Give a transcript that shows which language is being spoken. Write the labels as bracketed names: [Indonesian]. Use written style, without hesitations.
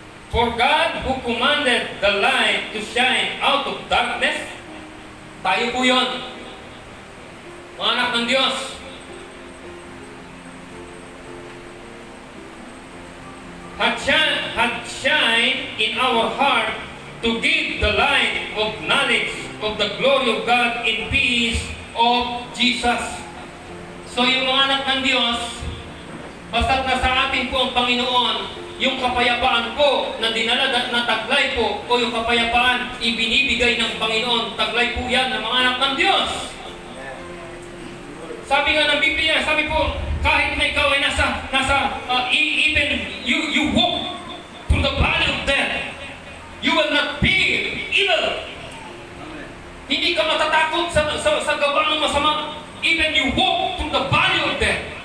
[English] For God who commanded the light to shine out of darkness, [Filipino] tayo po yun. Mga anak ng Diyos. [English] Had shine in our heart to give the light of knowledge of the glory of God in peace of Jesus. [Filipino] So yung mga anak ng Diyos, basta't nasa atin po ang Panginoon, yung kapayapaan po na dinala na taglay po, o yung kapayapaan ibinibigay ng Panginoon, taglay po yan ng mga anak ng Diyos. Sabi nga ng Biblia, sabi po, kahit na ikaw ay [English] even you walk through the valley of death, you will not fear evil. [Filipino] Hindi ka matatakot sa gawa ng masama. [English] Even you walk through the valley of death.